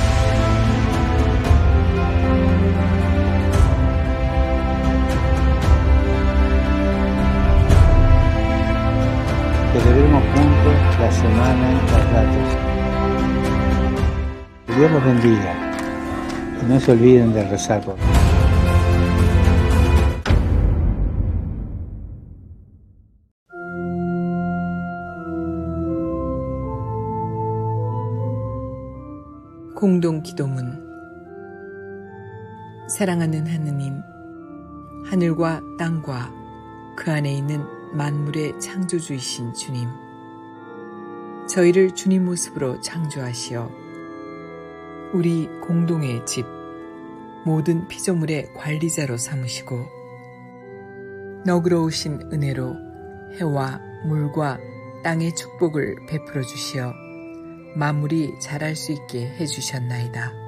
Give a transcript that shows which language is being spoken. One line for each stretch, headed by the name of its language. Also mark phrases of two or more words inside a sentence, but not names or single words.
Spanish: Celebremos juntos la semana Los Datos. Que Dios los bendiga y no se olviden de rezar por mí.
Korean: 공동 기도문. 사랑하는 하느님, 하늘과 땅과 그 안에 있는 만물의 창조주이신 주님, 저희를 주님 모습으로 창조하시어 우리 공동의 집, 모든 피조물의 관리자로 삼으시고 너그러우신 은혜로 해와 물과 땅의 축복을 베풀어 주시어 만물이 자랄 수 있게 해주셨나이다.